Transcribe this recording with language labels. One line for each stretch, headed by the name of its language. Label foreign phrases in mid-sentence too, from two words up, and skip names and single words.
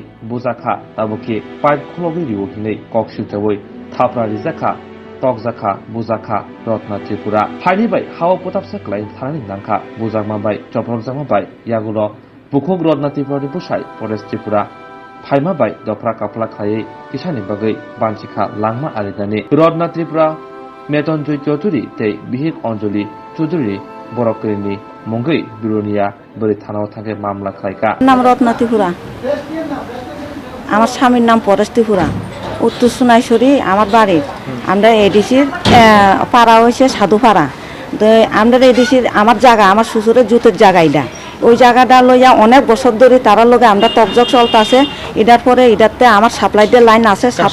Kok Borok: bujaka taboki pipe khulogui ribu hinai kok siltawai thapra rijaka tokjaka bujaka Rotna Tripura haini bai hawa potapsa klai tharani nangkha bujakma bai choprokjama bai yagulo bukhok Rotna Tripura ni busai Pores Tripura phaima bai dofra kapla khlai kisani bagai banchikha langma aridani Rotna Tripura Meton Joy Chaudhuri tei Bihik Anjali Chaudhuri borokrini মঙ্গই বিরোনিয়া বলে থানাও থাকে মামলা খাইকা
Bangla: নাম রত্না ত্রিপুরা আমার স্বামীর নাম পরেশ ত্রিপুরা উত্তর সোনাইছড়ি আমার বাড়ি আমরা এডিসির পাড়া হয়েছে সাধুপাড়া তো আমরা এডিসির আমার জায়গা আমার শ্বশুরের জুতের জায়গা এটা ওই জায়গাটা লইয়া অনেক বছর ধরে তারার লগে আমরা তকজক চলতেছে এটার পরে এটাতে আমার সাপ্লাইদের লাইন আছে